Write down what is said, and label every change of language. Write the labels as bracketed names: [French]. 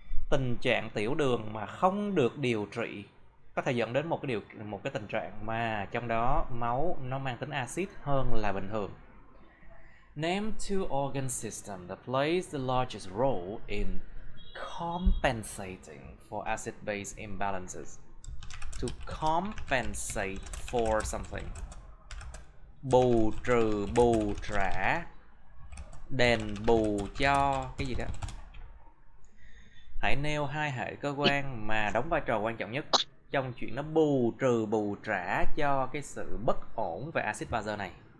[Vietnamese] Tình trạng tiểu đường mà không được điều trị có thể dẫn đến một cái tình trạng mà trong đó máu nó mang tính axit hơn là bình thường. [English] Name two organ systems that plays the largest role in compensating for acid-base imbalances. To compensate for something. [Vietnamese] Bù trừ, bù trả, đền bù cho cái gì đó. Hãy nêu hai hệ cơ quan mà đóng vai trò quan trọng nhất trong chuyện nó bù trừ, bù trả cho cái sự bất ổn về axit bazơ này.